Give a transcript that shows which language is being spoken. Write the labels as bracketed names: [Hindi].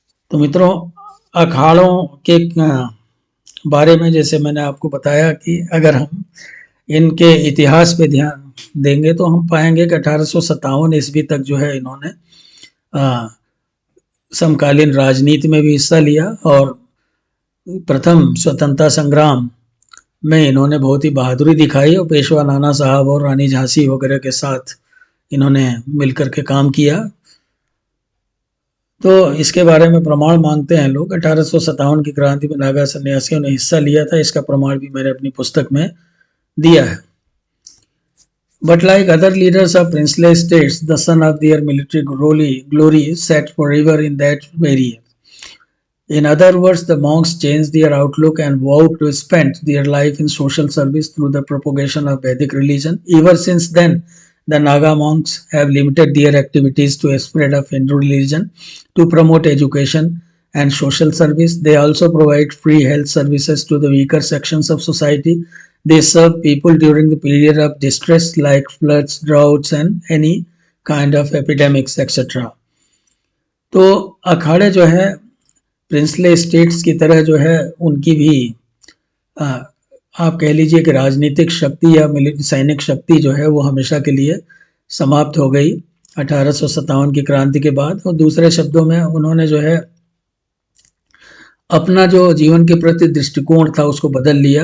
[Hindi] तो मित्रों, अखाड़ों के बारे में जैसे मैंने आपको बताया कि अगर हम इनके इतिहास पे ध्यान देंगे तो हम पाएंगे कि 1857 ईस्वी तक जो है इन्होंने समकालीन राजनीति में भी हिस्सा लिया और प्रथम स्वतंत्रता संग्राम में इन्होंने बहुत ही बहादुरी दिखाई और पेशवा नाना साहब और रानी झांसी वगैरह के साथ इन्होंने मिलकर के काम किया। तो इसके बारे में प्रमाण मांगते हैं लोग। 1857 की क्रांति में नागा सन्यासियों ने हिस्सा लिया था, इसका प्रमाण भी मैंने अपनी पुस्तक में दिया है। [English] But like other leaders of princely states, the sun of their military glory set forever in that very year. In other words, the monks changed their outlook and vowed to spend their life in social service through the propagation of Vedic religion. Ever since then, the Naga monks have limited their activities to a spread of Hindu religion to promote education and social service. They also provide free health services to the weaker sections of society. They serve people during the period of distress like floods, droughts and any kind of epidemics, etc. [Hindi] तो अखाड़े जो है princely states की तरह जो है उनकी भी आप कह लीजिए कि राजनीतिक शक्ति या सैनिक शक्ति जो है वो हमेशा के लिए समाप्त हो गई 1857 की क्रांति के बाद। और दूसरे शब्दों में उन्होंने जो है अपना जो जीवन के प्रति दृष्टिकोण था उसको बदल लिया।